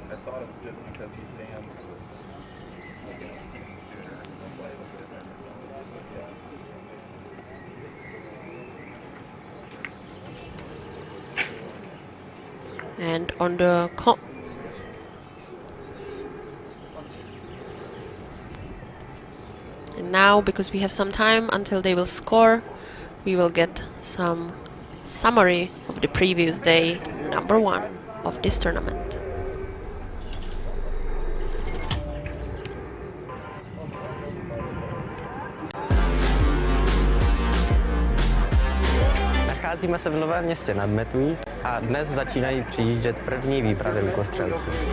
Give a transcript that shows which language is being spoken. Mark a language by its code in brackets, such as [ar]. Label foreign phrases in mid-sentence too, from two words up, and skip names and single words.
[en] And on the and now, because we have some time until they will score, we will get some summary of the previous day, number 1 of this tournament. [cs] Nacházíme se v Novém Městě nad Metují a dnes začínají přijíždět první výpravy lukostřelců.